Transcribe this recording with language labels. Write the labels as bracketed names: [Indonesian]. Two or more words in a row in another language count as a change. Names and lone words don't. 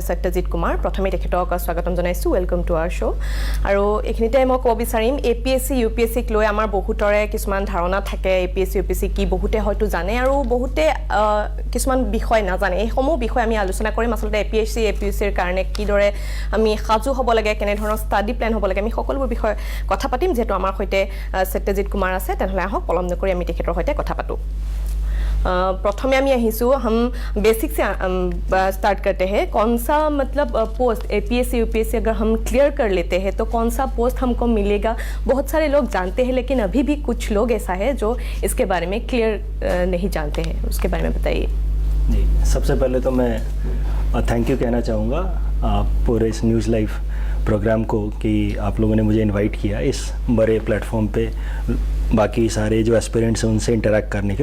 [Assamese] সত্যজিৎ কুমাৰ প্ৰথমে তেখেতক স্বাগতম জনাইছো [English] welcome to our show [Assamese] আৰু এখিনিতে মই ক'ব বিচাৰিম এপিএসসি ইউপিএসসি লৈ আমাৰ বহুতৰে কিছুমান ধাৰণা থাকে এপিএসসি ইউপিএসসি কি বহুতে হয়তো জানে আৰু বহুতে কিছুমান বিষয় নাজানে এই সমূহ বিষয় আমি আলোচনা কৰিম আসলে এপিএসসি এপিএসসিৰ কাৰণে কিদৰে আমি সাজু হ'ব লাগে কেনে ধৰণৰ [English] study plan [Assamese] হ'ব লাগে আমি সকলোবোৰ বিষয় কথা পাতিম যেটো আমাৰ হৈতে सत्यजीत कुमार আছে তেনহলে আহক পলম নকৰি আমি তেখেতৰ হৈতে কথা পাতো [Hindi] प्रथम [Assamese] আমি আহিছো [Hindi] हम बेसिक से स्टार्ट करते हैं कौन सा मतलब पोस्ट एपीएससी यूपीएससी अगर हम क्लियर कर लेते हैं तो कौन सा पोस्ट हमको मिलेगा बहुत सारे लोग जानते हैं लेकिन अभी भी कुछ लोग ऐसा है जो इसके बारे में क्लियर नहीं जानते हैं उसके बारे में बताइए जी सबसे पहले तो मैं [English] thank you [Hindi] कहना चाहूँगा पूरे इस न्यूज़ लाइव प्रोग्राम को कि आप लोगों ने मुझे इनवाइट किया इस बड़े प्लेटफॉर्म पे बाकी सारे जो एस्पिरेंट्स हैं उनसे इंटरेक्ट करने के लिए